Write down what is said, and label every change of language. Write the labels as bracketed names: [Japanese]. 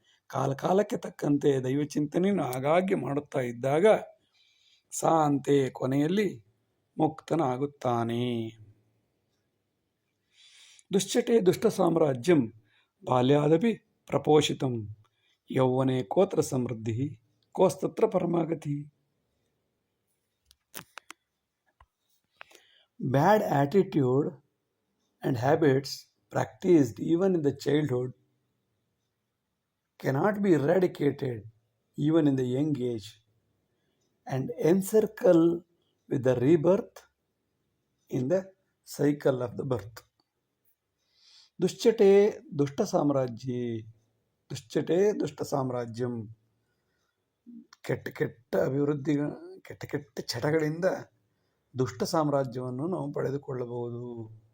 [Kannada] ಕಾಲಕ್ಕೆ ತಕ್ಕಂತೆ ದೈವಚಿಂತನೆಯನ್ನು ಆಗಾಗ್ಗೆ ಮಾಡುತ್ತಾ ಇದ್ದಾಗ ಸಾ ಅಂತೆ ಕೊನೆಯಲ್ಲಿ ಮುಕ್ತನಾಗುತ್ತಾನೆ. [Sanskrit] ದುಶ್ಚಟೆ ದುಷ್ಟ ಸಾಮ್ರಾಜ್ಯಂ ಬಾಲ್ಯಾದಪಿ ಪ್ರಪೋಷಿತಂ ಯೌವನೆ ಕೋತ್ರ ಸಮೃದ್ಧಿ ಕೋಸ್ತತ್ರ ಪರಮಾಗತಿ. [English] Bad attitude and habits practiced even in the childhood cannot be eradicated even in the young age and encircle with the rebirth in the cycle of the birth. [Sanskrit] ದುಶ್ಚಟೆ ದುಷ್ಟ ಸಾಮ್ರಾಜ್ಯ ದುಶ್ಚಟೆ ದುಷ್ಟ ಸಾಮ್ರಾಜ್ಯಂ. [Kannada] ಕೆಟ್ಟ ಕೆಟ್ಟ ಅಭಿವೃದ್ಧಿ ಕೆಟ್ಟ ಕೆಟ್ಟ ಚಟಗಳಿಂದ ದುಷ್ಟ ಸಾಮ್ರಾಜ್ಯವನ್ನು ನಾವು ಪಡೆದುಕೊಳ್ಳಬಹುದು.